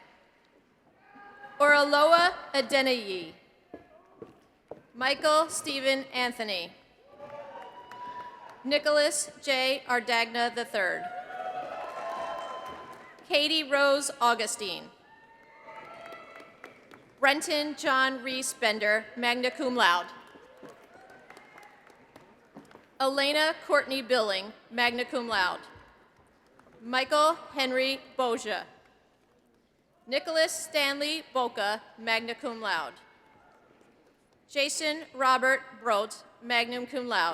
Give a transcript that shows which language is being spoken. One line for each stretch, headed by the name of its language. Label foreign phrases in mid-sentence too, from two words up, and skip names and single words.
English: Oraloa Adenayi. Michael Stephen Anthony. Nicholas J. Ardagna III. Katie Rose Augustine. Brenton John Reese Bender,
Latin: magna cum laude.
English: Elena Courtney Billing,
Latin: magna cum laude.
English: Michael Henry Boja. Nicholas Stanley Boca,
Latin: magna cum laude.
English: Jason Robert Brodt,
Latin: magna cum laude.